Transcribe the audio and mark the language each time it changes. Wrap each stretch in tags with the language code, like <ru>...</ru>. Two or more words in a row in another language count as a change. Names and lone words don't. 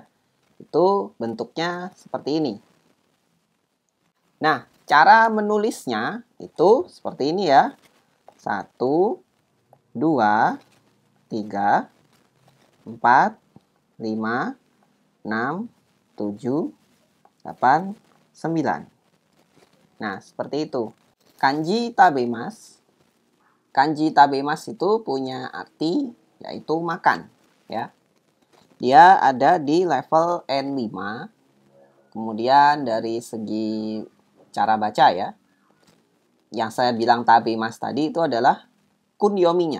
<id>Itu bentuknya seperti ini. Nah, cara menulisnya itu seperti ini ya. 1 2 3 4 5 6 7 8 9. Nah, seperti itu.</id> <ja>Kanji tabemas. Kanji tabemas</ja> <id>itu punya arti yaitu makan ya. Dia ada di level N5. Kemudian dari segi cara baca ya. Yang saya bilang tabemas tadi itu adalah kunyominya.</id>